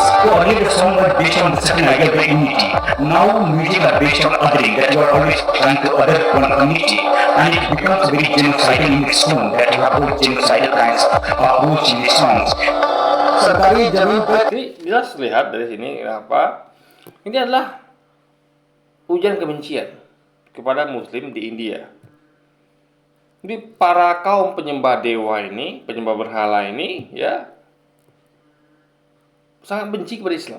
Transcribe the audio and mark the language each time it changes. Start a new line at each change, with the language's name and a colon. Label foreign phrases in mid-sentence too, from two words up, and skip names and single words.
English: So earlier the song was based on the certain idea of the unity. Now music are based on othering, that you are always trying to other one community, and it becomes very genocidal in its tone, that you have all genocidal kinds of approach in the songs.
Hindi: सरकारी जमीन पर
Indonesian: Jadi jelas lihat dari sini kenapa ini adalah ujian kebencian kepada Muslim di India. Jadi para kaum penyembah dewa ini, penyembah berhala ini, ya sangat benci kepada Islam.